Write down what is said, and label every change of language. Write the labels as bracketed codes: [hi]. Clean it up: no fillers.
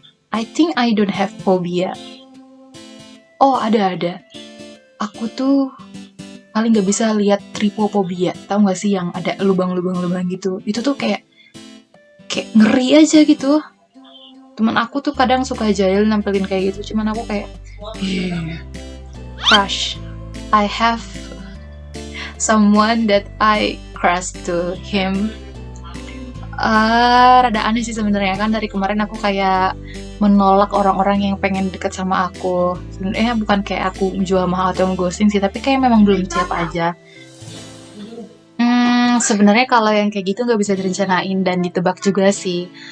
[en] I think I don't have phobia. [id] Oh, ada. Aku tuh paling gak bisa lihat trypophobia. Tahu gak sih yang ada lubang-lubang gitu? Itu tuh kayak ngeri aja gitu. Teman aku tuh kadang suka jahil nampilin kayak gitu, cuman aku kayak crush. [en] I have someone that I crush to him. [id] Rada aneh sih sebenarnya, kan dari kemarin aku kayak menolak orang-orang yang pengen deket sama aku. Sebenarnya bukan kayak aku jual mahal atau ghosting sih, tapi kayak memang belum siap aja. Sebenarnya kalau yang kayak gitu nggak bisa direncanain dan ditebak juga sih.